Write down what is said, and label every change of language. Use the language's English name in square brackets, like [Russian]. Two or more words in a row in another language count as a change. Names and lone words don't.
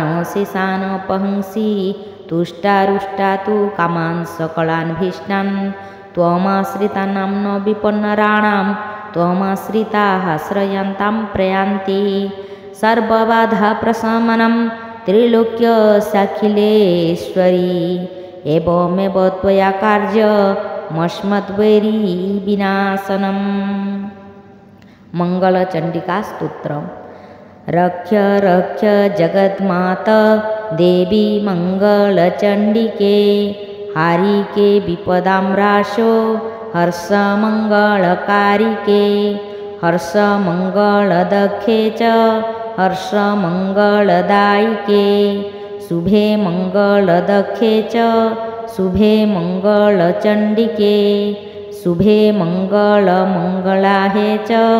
[Sanskrit] ଶେଷାନ ପହଂସି ତୁଷ୍ଟାରୁଷ୍ଟା ତୁ କାମାନ୍ ସକଳାନ୍ ଭୀଷ୍ଟାନ୍ ତ୍ୱମାଶ୍ରିତାନାଂ ନ ବିପନ୍ନରାଣାଂ ତ୍ୱମାଶ୍ରିତାଃ ଶ୍ରୟନ୍ତାଂ ପ୍ରୟାନ୍ତି ସର୍ବବାଧା ପ୍ରଶମनं ତ୍ରିଲୋକ୍ୟ ସାଖିଲେଶ୍ୱରୀ ଏବମେବ ତ୍ୱୟା କାର୍ଯ୍ୟମସ୍ମଦ୍ବୈରୀ ବିନାଶନମ୍। मंगल चंडिका स्तोत्र। रक्ष रक्ष जगन्मात देवी मंगल चंडिके हारिके विपदां राशो हर्ष मंगलकारिके हर्ष मंगलदखे च हर्ष मंगलदायिके शुभे मंगलदखे च शुभे मंगलचंडिके शुभे मंगल मंगलाहे च